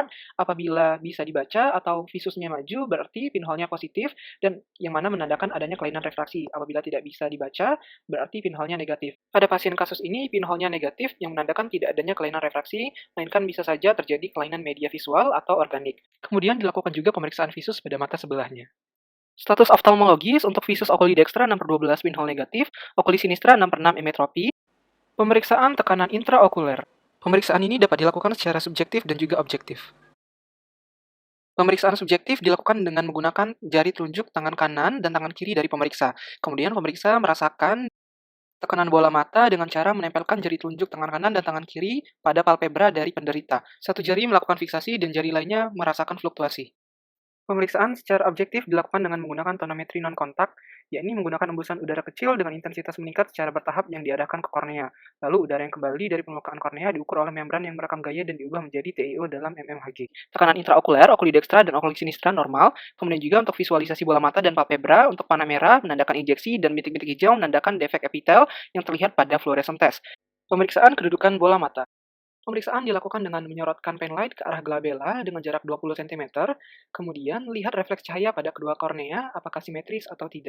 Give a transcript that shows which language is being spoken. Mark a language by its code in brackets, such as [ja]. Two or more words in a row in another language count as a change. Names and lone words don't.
[id] Apabila bisa dibaca atau visusnya maju, berarti pinhole-nya positif, dan yang mana menandakan adanya kelainan refraksi. Apabila tidak bisa dibaca, berarti pinhole-nya negatif. Pada pasien kasus ini, pinhole-nya negatif yang menandakan tidak adanya kelainan refraksi, melainkan bisa saja terjadi kelainan media visual atau organik. Kemudian dilakukan juga pemeriksaan visus pada mata sebelahnya. Status oftalmologis untuk [la] visus oculi dextra [id] 6/12 pinhole negatif, [la] oculi sinistra [id] 6/6 emetropi. Pemeriksaan tekanan intraokuler. Pemeriksaan ini dapat dilakukan secara subjektif dan juga objektif. Pemeriksaan subjektif dilakukan dengan menggunakan jari telunjuk tangan kanan dan tangan kiri dari pemeriksa. Kemudian pemeriksa merasakan tekanan bola mata dengan cara menempelkan jari telunjuk tangan kanan dan tangan kiri pada palpebra dari penderita. Satu jari melakukan fiksasi dan jari lainnya merasakan fluktuasi. Pemeriksaan secara objektif dilakukan dengan menggunakan tonometri non-kontak, yakni menggunakan embusan udara kecil dengan intensitas meningkat secara bertahap yang diarahkan ke kornea. Lalu udara yang kembali dari permukaan kornea diukur oleh membran yang merekam gaya dan diubah menjadi TiO dalam mmHg. Tekanan intraokuler, [la] oculi dextra, [id] dan [la] oculi sinistra [id] normal. Kemudian juga untuk visualisasi bola mata dan palpebra, untuk panah merah menandakan injeksi dan bintik-bintik hijau menandakan defek epitel yang terlihat pada [en] fluorescent test. [id] Pemeriksaan kedudukan bola mata. Pemeriksaan dilakukan dengan menyorotkan penlight ke arah glabella dengan jarak 20 cm, kemudian lihat refleks cahaya pada kedua kornea apakah simetris atau tidak.